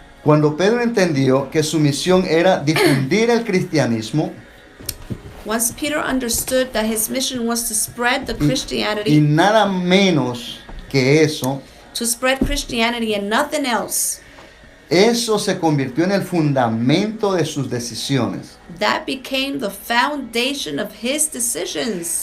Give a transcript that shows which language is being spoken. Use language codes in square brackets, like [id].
[es] Cuando Pedro entendió que su misión era difundir el cristianismo, [en] Once Peter understood that his mission was to spread the [es] y [en] Christianity, [es] nada menos que eso, [en] to spread Christianity and nothing else, [es] eso se convirtió en el fundamento de sus decisiones. [en] that became the foundation of his decisions.